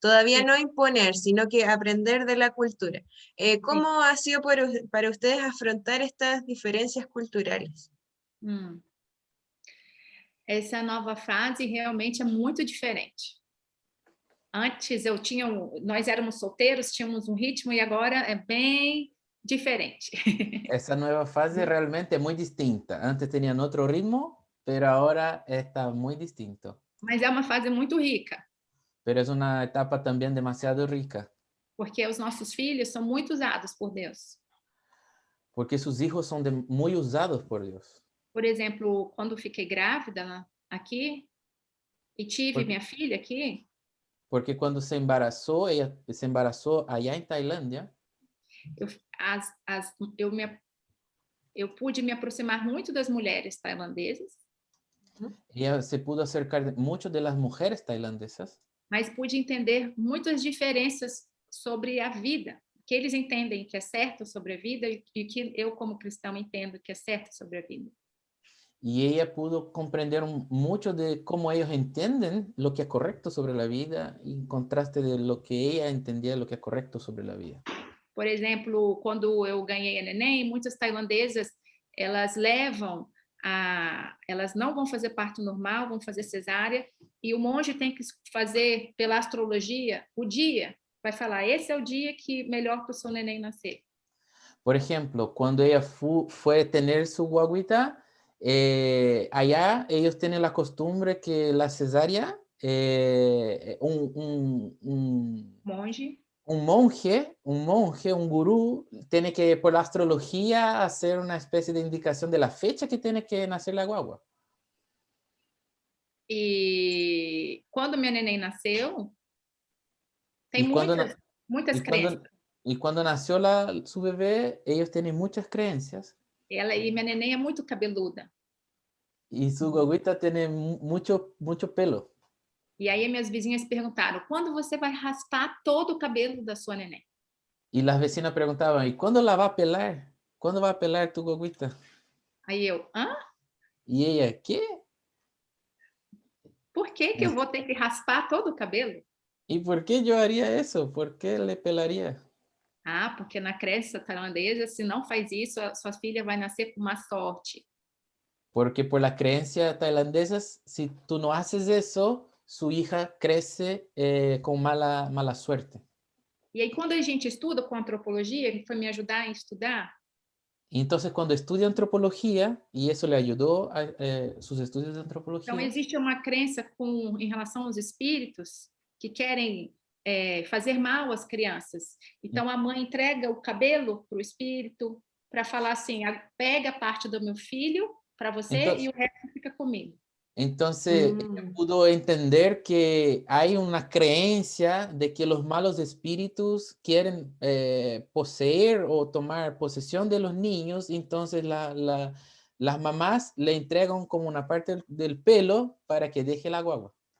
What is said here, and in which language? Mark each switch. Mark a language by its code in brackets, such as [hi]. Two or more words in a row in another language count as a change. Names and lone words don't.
[es] Todavía Sí. no imponer, sino que aprender de la cultura. ¿Cómo ha sido para ustedes afrontar estas diferencias culturales? Hum. [pt] Essa nova fase realmente é muito diferente. Antes nós éramos solteiros, tínhamos um ritmo e agora é bem diferente. [es] Esa nueva fase realmente es muy distinta. Antes tenían otro ritmo, pero ahora está muy distinto. [pt] Mas é uma fase muito rica, [es] Pero es una etapa también demasiado rica, [pt] porque os nossos filhos são muito usados por Deus. [es] porque sus hijos son muy usados por Dios. [pt] Por exemplo, quando fiquei grávida aqui e tive [es] Por- [pt] minha filha aqui, [es] Porque cuando ella se embarazó allá en Tailandia, [pt] eu, eu pude me aproximar muito das mulheres tailandesas, [es] ella se pudo acercar mucho de las mujeres tailandesas, [pt] mas pude entender muitas diferenças sobre a vida, que eles entendem que é certo sobre a vida e que eu, como cristão, entendo que é certo sobre a vida. [es] y ella pudo comprender mucho de cómo ellos entienden lo que es correcto sobre la vida, en contraste de lo que ella entendía lo que es correcto sobre la vida. [pt] Por exemplo, quando eu ganhei a neném, muitas tailandesas, elas elas não vão fazer parto normal, vão fazer cesárea, e o monge tem que fazer pela astrologia o dia, vai falar, esse é o dia que melhor para o seu neném nascer. [es] Por ejemplo, cuando ella fue a tener su guaguita, allá ellos tienen la costumbre que la cesárea, [pt] Monge, [es] un monje, un gurú, tiene que, por la astrología, hacer una especie de indicación de la fecha que tiene que nacer la guagua. [pt] e quando minha neném nasceu, tem [es] Y cuando, [pt] muitas [es] y cuando, [pt] crenças. [es] y cuando nació su bebé, ellos tienen muchas creencias. [pt] E minha neném é muito cabeluda. [es] Y su guaguita tiene mucho pelo. [pt] E aí minhas vizinhas perguntaram, quando você vai raspar todo o cabelo da sua neném? [es] Y las vecinas preguntaban, ¿y cuándo la va a pelar? ¿Cuándo va a pelar tu guaguita? [pt] Aí eu, hã? [es] Y ella, ¿qué? [pt] Por que eu vou ter que raspar todo o cabelo? [es] ¿Y por qué yo haría eso? ¿Por qué le pelaría? [pt] Ah, porque na crença tailandesa, se não faz isso, a sua filha vai nascer com má sorte. [es] Porque por las creencias tailandesas, si tú no haces eso, su hija crece con mala suerte. [pt] E aí, quando a gente estuda com antropologia, que foi me ajudar a estudar, [es] Y entonces cuando estudia antropología, y eso le ayudó a sus estudios de antropología, [pt] então existe uma crença em relação aos espíritos que querem fazer mal às crianças. Então, a mãe entrega o cabelo para o espírito para falar assim, pega parte do meu filho para você [es] Entonces, [pt] e o resto fica comigo. [es] Entonces, ella pudo entender que hay una creencia de que los malos espíritus quieren poseer o tomar posesión de los niños, entonces las mamás le entregan como una parte del pelo para que deje la guagua.